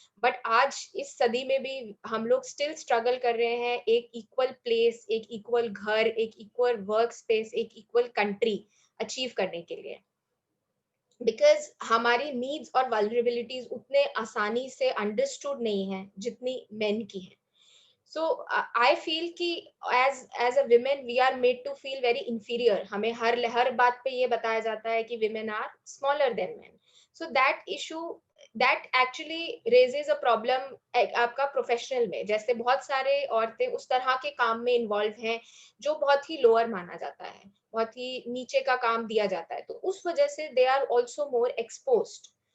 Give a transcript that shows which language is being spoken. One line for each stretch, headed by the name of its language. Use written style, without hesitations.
Hindi: But आज इस सदी में भी हम लोग स्टिल स्ट्रगल कर रहे हैं एक इक्वल प्लेस, एक इक्वल घर, एक इक्वल वर्क स्पेस, एक इक्वल कंट्री अचीव करने के लिए, बिकॉज हमारी नीड्स और वल्नरेबिलिटीज उतने आसानी से अंडरस्टूड नहीं है जितनी मेन की है।
English: So I feel कि as a women we are made to feel very inferior.
Hindi: हमें हर बात पे ये बताया जाता है कि
English: women are smaller than men. So that issue that actually raises a problem
Hindi: आपका प्रोफेशनल में, जैसे बहुत सारे औरतें उस तरह के काम में इन्वॉल्व हैं जो बहुत ही लोअर माना जाता है, बहुत ही नीचे का काम दिया जाता है, तो उस वजह से
English: they are also more exposed.